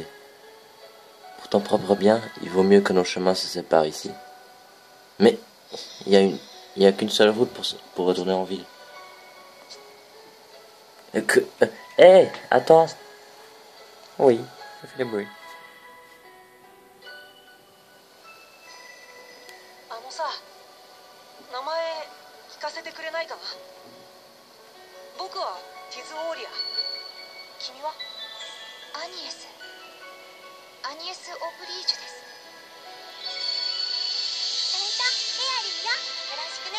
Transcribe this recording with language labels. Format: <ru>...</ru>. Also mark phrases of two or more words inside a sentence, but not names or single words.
<fr>Pour ton propre bien, il vaut mieux que nos chemins se séparent ici. Mais il y a qu'une seule route pour retourner en ville. Hé, attends. Oui, ça fait des bruits.</fr> <ja>さ、名前くれないかな。僕はティズ・オーリア。君は？アニエス。アニエス・オブリージュです。それとエアリーよ、よろしくね。</ja>